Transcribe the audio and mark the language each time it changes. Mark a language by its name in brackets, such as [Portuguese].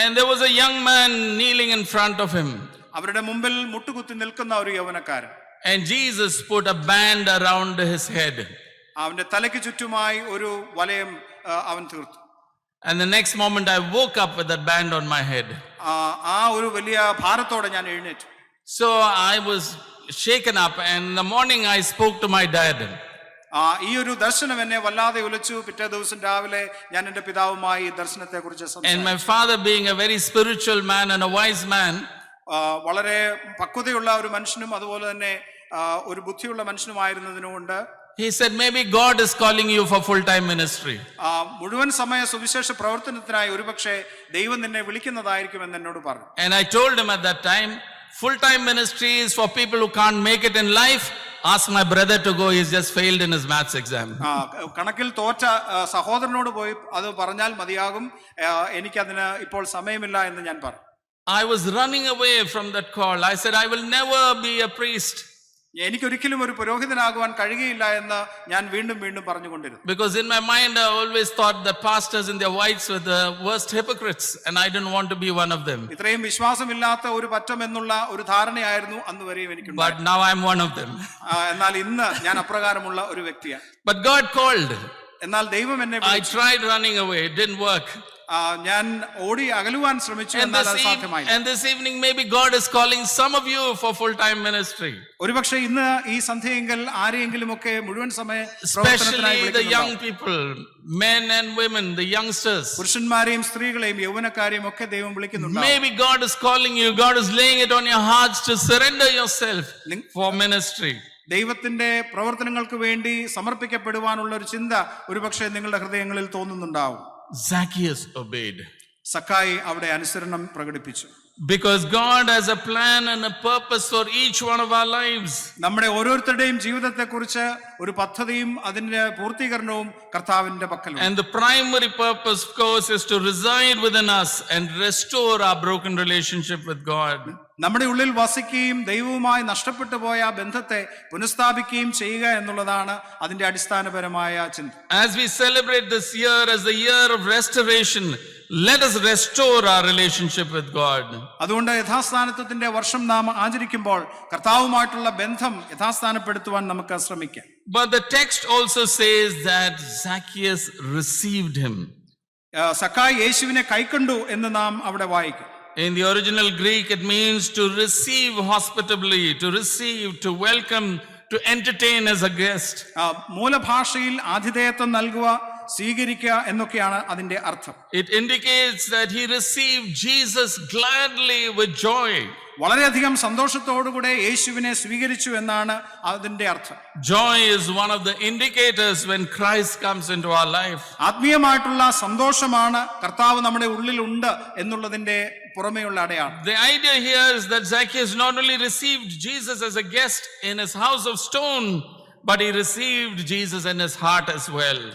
[English] And there was a young man kneeling in front of him. [Malayalam] അവരുടെ മുമ്പിൽ മുട്ടുകുത്തി നിൽക്കുന്ന ഒരു യൗവനക്കാരൻ. [English] And Jesus put a band around his head. [Malayalam] അവന്റെ തലയ്ക്ക് ചുറ്റുമായി ഒരു വലയം അവൻ തീർത്തു. [English] And the next moment I woke up with that band on my head. [Malayalam] ആ ഒരു വലിയ ഭാരത്തോടെ ഞാൻ എഴുന്നേറ്റു. [English] So I was shaken up, and in the morning I spoke to my dad. [Malayalam] ഈ ഒരു ദർശനം എന്നെ വല്ലാതെ ഉലച്ചു. പിറ്റേ ദിവസം രാവിലെ ഞാൻ എന്റെ പിതാവുമായി ഈ ദർശനത്തെ കുറിച്ച് സംസാരിച്ചു. [English] And my father, being a very spiritual man and a wise man, [Malayalam] വളരെ പക്വതയുള്ള ഒരു മനുഷ്യനും അതുപോലെ തന്നെ ഒരു ബുദ്ധിയുള്ള മനുഷ്യനുമായിരുന്നതിനുകൊണ്ട് [English] he said, "Maybe God is calling you for full-time ministry." [Malayalam] മുഴുവൻ സമയ സുവിശേഷ പ്രവർത്തനത്തിനായി ഒരുപക്ഷെ ദൈവം നിന്നെ വിളിക്കുന്നതായിരിക്കും എന്ന് എന്നോട് പറഞ്ഞു. [English] And I told him at that time, full-time ministry is for people who can't make it in life. Ask my brother to go, he's just failed in his maths exam. [Malayalam] കണക്കിൽ തോറ്റ സഹോദരനോട് പോയി അത് പറഞ്ഞാൽ മതിയാകും, എനിക്കതിന് ഇപ്പോൾ സമയമില്ല എന്ന് ഞാൻ പറഞ്ഞു. [English] I was running away from that call. I said, I will never be a priest. [Malayalam] എനിക്കൊരിക്കലും ഒരു പുരോഹിതനാകുവാൻ കഴിയുകയില്ല എന്ന് ഞാൻ വീണ്ടും വീണ്ടും പറഞ്ഞുകൊണ്ടിരുന്നു. [English] Because in my mind I always thought that pastors in their whites were the worst hypocrites and I didn't want to be one of them. [Malayalam] ഇത്രയും വിശ്വാസമില്ലാത്ത ഒരു പറ്റം എന്നുള്ള ഒരു ധാരണയായിരുന്നു അന്ന് വരെയും എനിക്കുണ്ടായത്. [English] But now I'm one of them. [Malayalam] എന്നാൽ ഇന്ന് ഞാൻ അപ്രകാരമുള്ള ഒരു വ്യക്തിയാണ്. [English] But God called. [Malayalam] എന്നാൽ ദൈവം എന്നെ [English] I tried running away, it didn't work. [Malayalam] ഞാൻ ഓടി അകലുവാൻ ശ്രമിച്ചു, എന്നാൽ അത് സാധ്യമായില്ല. [English] And this evening maybe God is calling some of you for full-time ministry. [Malayalam] ഒരുപക്ഷെ ഇന്ന് ഈ സന്ധ്യയെങ്കിൽ ആരെയെങ്കിലും ഒക്കെ മുഴുവൻ സമയ [English] Especially the young people, men and women, the youngsters. [Malayalam] പുരുഷന്മാരെയും സ്ത്രീകളെയും യൗവനക്കാരെയും ഒക്കെ ദൈവം വിളിക്കുന്നുണ്ട്. [English] Maybe God is calling you, God is laying it on your hearts to surrender yourself for ministry. [Malayalam] ദൈവത്തിന്റെ പ്രവർത്തനങ്ങൾക്ക് വേണ്ടി സമർപ്പിക്കപ്പെടുവാനുള്ള ഒരു ചിന്ത ഒരുപക്ഷെ നിങ്ങളുടെ ഹൃദയങ്ങളിൽ തോന്നുന്നുണ്ടാവും. [English] Zacchaeus obeyed. [Malayalam] സക്കായി അവിടെ അനുസരണം പ്രകടിപ്പിച്ചു. [English] Because God has a plan and a purpose for each one of our lives. [Malayalam] നമ്മുടെ ഓരോരുത്തരുടെയും ജീവിതത്തെക്കുറിച്ച് ഒരു പദ്ധതിയും അതിന്റെ പൂർത്തീകരണവും കർത്താവിന്റെ പക്കലുണ്ട്. [English] And the primary purpose, of course, is to reside within us and restore our broken relationship with God. [Malayalam] നമ്മുടെ ഉള്ളിൽ വസിക്കുകയും ദൈവവുമായി നഷ്ടപ്പെട്ടു പോയ ആ ബന്ധത്തെ പുനഃസ്ഥാപിക്കുകയും ചെയ്യുക എന്നുള്ളതാണ് അതിന്റെ അടിസ്ഥാനപരമായ ചിന്ത. [English] As we celebrate this year as the year of restoration, let us restore our relationship with God. [Malayalam] അതുകൊണ്ട് യഥാസ്ഥാനത്വത്തിന്റെ വർഷം നാം ആചരിക്കുമ്പോൾ കർത്താവുമായിട്ടുള്ള ബന്ധം യഥാസ്ഥാനപ്പെടുത്തുവാൻ നമുക്ക് ശ്രമിക്കാം. [English] But the text also says that Zacchaeus received him. [Malayalam] സക്കായി യേശുവിനെ കൈക്കൊണ്ടു എന്ന് നാം അവിടെ വായിക്കും. [English] In the original Greek, it means to receive hospitably, to receive, to welcome, to entertain as a guest. [Malayalam] മൂലഭാഷയിൽ ആതിഥേയത്വം നൽകുക, സ്വീകരിക്കുക എന്നൊക്കെയാണ് അതിന്റെ അർത്ഥം. [English] It indicates that he received Jesus gladly with joy. [Malayalam] വളരെയധികം സന്തോഷത്തോടുകൂടെ യേശുവിനെ സ്വീകരിച്ചു എന്നാണ് അതിന്റെ അർത്ഥം. [English] Joy is one of the indicators when Christ comes into our life. [Malayalam] ആത്മീയമായിട്ടുള്ള സന്തോഷമാണ് കർത്താവ് നമ്മുടെ ഉള്ളിൽ ഉണ്ട് എന്നുള്ളതിന്റെ പുറമേയുള്ള അടയാളം. [English] The idea here is that Zacchaeus not only received Jesus as a guest in his house of stone, but he received Jesus in his heart as well.